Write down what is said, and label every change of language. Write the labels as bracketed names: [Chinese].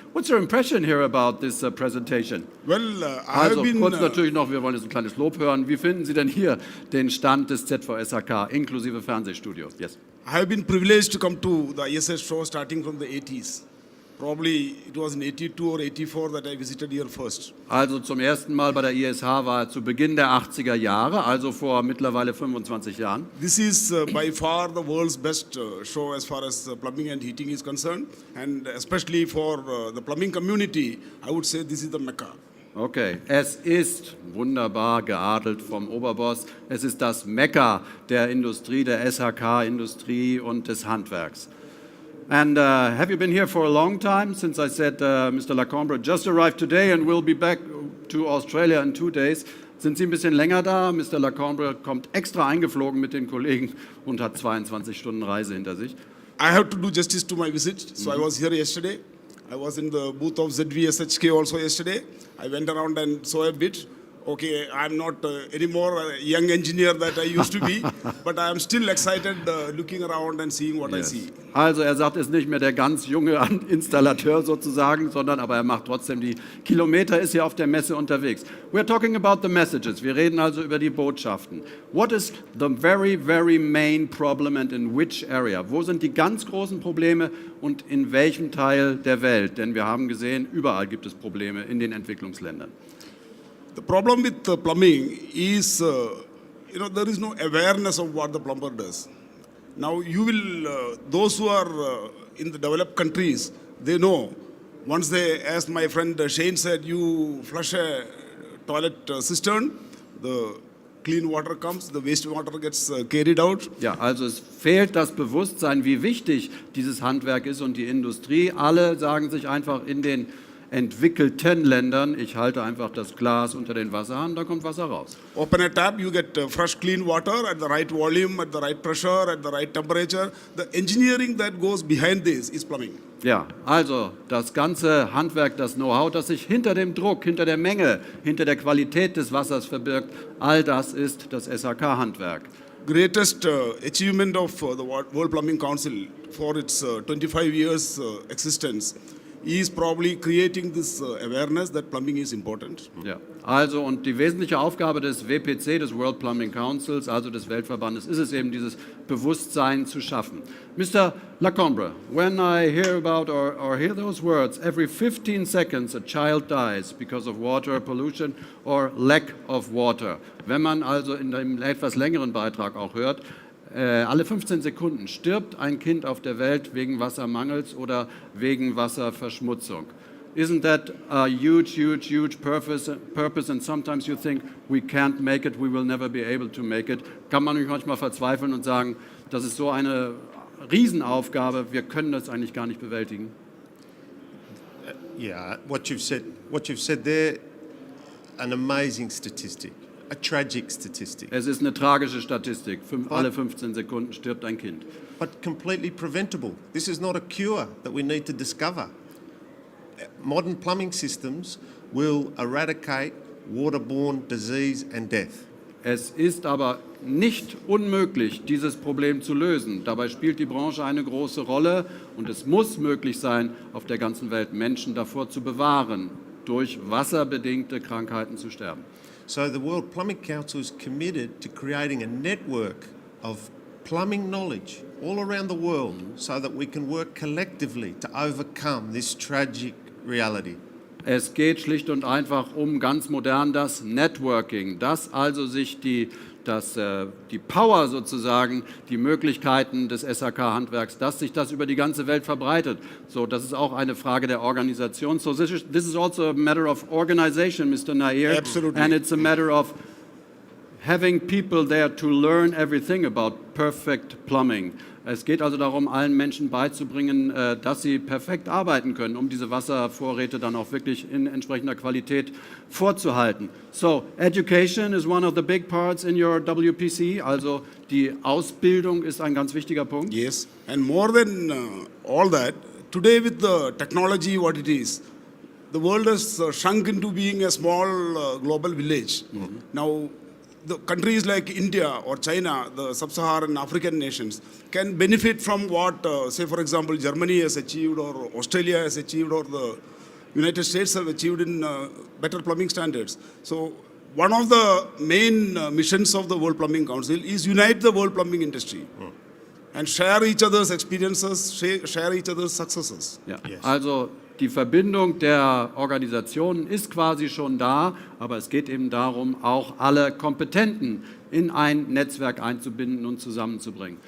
[English] What's your impression here about this presentation? Well, [German] Also kurz natürlich noch, wir wollen jetzt ein kleines Lob hören. Wie finden Sie denn hier den Stand des ZVSHK inklusive Fernsehstudio? [English] Yes. I have been privileged to come to the ISS show starting from the 80s. Probably it was in 82 or 84 that I visited here first. [German] Also zum ersten Mal bei der ISH war zu Beginn der 80er Jahre, also vor mittlerweile 25 Jahren. [English] This is by far the world's best show as far as plumbing and heating is concerned, and especially for the plumbing community, I would say this is the Mecca. [German] Okay, es ist wunderbar geadelt vom Oberboss. Es ist das Mekka der Industrie, der SHK-Industrie und des Handwerks. [English] And have you been here for a long time? Since I said Mr. Lacombe just arrived today and will be back to Australia in 2 days. [German] Sind Sie ein bisschen länger da? Mr. Lacombe kommt extra eingeflogen mit den Kollegen und hat 22 Stunden Reise hinter sich. [English] I have to do justice to my visit. So I was here yesterday. I was in the booth of ZVSHK also yesterday. I went around and saw a bit. Okay, I'm not anymore a young engineer that I used to be, but I am still excited looking around and seeing what I see. [German] Also er sagt, er ist nicht mehr der ganz junge Installateur sozusagen, sondern aber er macht trotzdem die Kilometer, ist hier auf der Messe unterwegs. [English] We're talking about the messages. [German] Wir reden also über die Botschaften. [English] What is the very, very main problem and in which area? [German] Wo sind die ganz großen Probleme und in welchem Teil der Welt? Denn wir haben gesehen, überall gibt es Probleme in den Entwicklungsländern. [English] The problem with plumbing is, there is no awareness of what the plumber does. Now, you will, those who are in the developed countries, they know. Once they, as my friend Shane said, you flush a toilet cistern, the clean water comes, the wastewater gets carried out. [German] Ja, also es fehlt das Bewusstsein, wie wichtig dieses Handwerk ist und die Industrie. Alle sagen sich einfach in den entwickelten Ländern, ich halte einfach das Glas unter den Wasserhahn, da kommt Wasser raus. [English] Open a tap, you get fresh clean water at the right volume, at the right pressure, at the right temperature. The engineering that goes behind this is plumbing. [German] Ja, also das ganze Handwerk, das Know-how, das sich hinter dem Druck, hinter der Menge, hinter der Qualität des Wassers verbirgt, all das ist das SHK-Handwerk. [English] Greatest achievement of the World Plumbing Council for its 25 years existence is probably creating this awareness that plumbing is important. [German] Ja, also und die wesentliche Aufgabe des WPC, des World Plumbing Councils, also des Weltverbandes, ist es eben, dieses Bewusstsein zu schaffen. [English] Mr. Lacombe, when I hear about or hear those words, every 15 seconds a child dies because of water pollution or lack of water. [German] Wenn man also in einem etwas längeren Beitrag auch hört, alle 15 Sekunden stirbt ein Kind auf der Welt wegen Wassermangels oder wegen Wasserverschmutzung. [English] Isn't that a huge purpose and sometimes you think we can't make it, we will never be able to make it. [German] Kann man manchmal verzweifeln und sagen, das ist so eine Riesenaufgabe, wir können das eigentlich gar nicht bewältigen. [English] Yeah, what you've said there, an amazing statistic. A tragic statistic. [German] Es ist eine tragische Statistik. Alle 15 Sekunden stirbt ein Kind. [English] But completely preventable. This is not a cure that we need to discover. Modern plumbing systems will eradicate waterborne disease and death. [German] Es ist aber nicht unmöglich, dieses Problem zu lösen. Dabei spielt die Branche eine große Rolle und es muss möglich sein, auf der ganzen Welt Menschen davor zu bewahren, durch wasserbedingte Krankheiten zu sterben. [English] So the World Plumbing Council is committed to creating a network of plumbing knowledge all around the world so that we can work collectively to overcome this tragic reality. [German] Es geht schlicht und einfach um ganz modern das Networking, dass also sich die Power sozusagen, die Möglichkeiten des SHK-Handwerks, dass sich das über die ganze Welt verbreitet. So, das ist auch eine Frage der Organisation. [English] So this is also a matter of organization, Mr. Nair. Absolutely. And it's a matter of having people there to learn everything about perfect plumbing. [German] Es geht also darum, allen Menschen beizubringen, dass sie perfekt arbeiten können, um diese Wasservorräte dann auch wirklich in entsprechender Qualität vorzuhalten. [English] So, education is one of the big parts in your WPC, [German] also die Ausbildung ist ein ganz wichtiger Punkt. [English] Yes, and more than all that, today with the technology what it is, the world has shrunk into being a small global village. Now, the countries like India or China, the sub-Saharan African nations, can benefit from what, say for example, Germany has achieved or Australia has achieved or the United States have achieved in better plumbing standards. So one of the main missions of the World Plumbing Council is unite the world plumbing industry and share each other's experiences, share each other's successes. [German] Ja. Also die Verbindung der Organisationen ist quasi schon da, aber es geht eben darum, auch alle Kompetenten in ein Netzwerk einzubinden und zusammenzubringen.